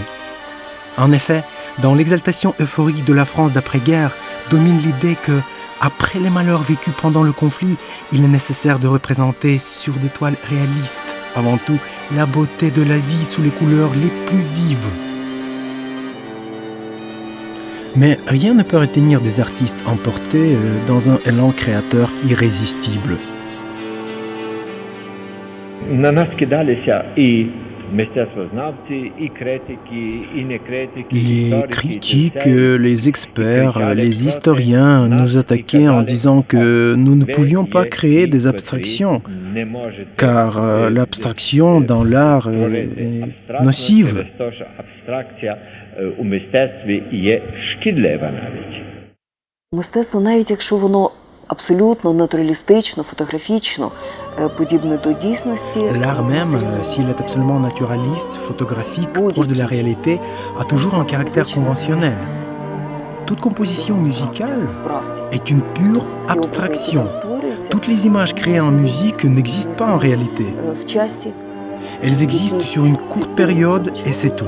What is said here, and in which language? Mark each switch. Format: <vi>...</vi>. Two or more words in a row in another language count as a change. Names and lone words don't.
<fr>En effet, dans l'exaltation euphorique de la France d'après-guerre, domine l'idée que, après les malheurs vécus pendant le conflit, il est nécessaire de représenter sur des toiles réalistes, avant tout, la beauté de la vie sous les couleurs les plus vives. Mais rien ne peut retenir des artistes emportés dans un élan créateur irrésistible.</fr> <uk>На нас кидалися і мистецтвознавці, і критики, і некритики,</uk> <fr>Les critiques, les experts, les historiens nous attaquaient en disant que nous ne pouvions pas créer des abstractions, car l'abstraction dans l'art est nocive.</fr> <uk>Абстракція у мистецтві є шкідлива навіть. Мистецтво, навіть якщо воно абсолютно натуралістично, фотографічно, подібне до дійсності.</uk> <fr>L'art même, s'il est absolument naturaliste, photographique, proche de la réalité, a toujours un caractère conventionnel. Toute composition musicale est une pure abstraction. Toutes les images créées en musique n'existent pas en réalité. Elles existent sur une courte période et c'est tout.</fr>